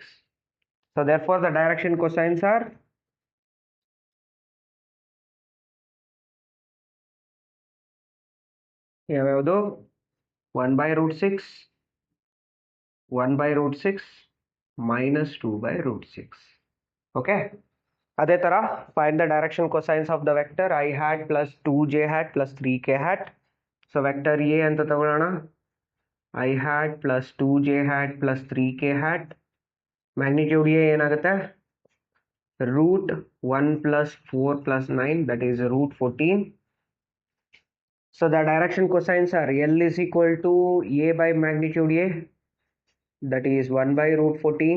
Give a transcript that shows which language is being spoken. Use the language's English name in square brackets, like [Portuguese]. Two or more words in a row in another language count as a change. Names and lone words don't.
[English] So therefore the direction cosines are ಯಾವ್ಯಾವುದು 1 by root 6, 1 by root 6, minus 2 by root 6. Okay, [Kannada] ಅದೇ ತರ [English] find the direction cosines of the vector I hat plus 2j hat plus 3k hat. So vector A [Kannada] ಅಂತ ತಗೊಳ್ಳೋಣ, [English] I hat plus 2j hat plus 3k hat. Magnitude A ಏನಾಗುತ್ತೆ root 1 plus 4 plus 9, that is root 14. So the direction cosines are L is equal to A by magnitude A, that is 1 by root 14.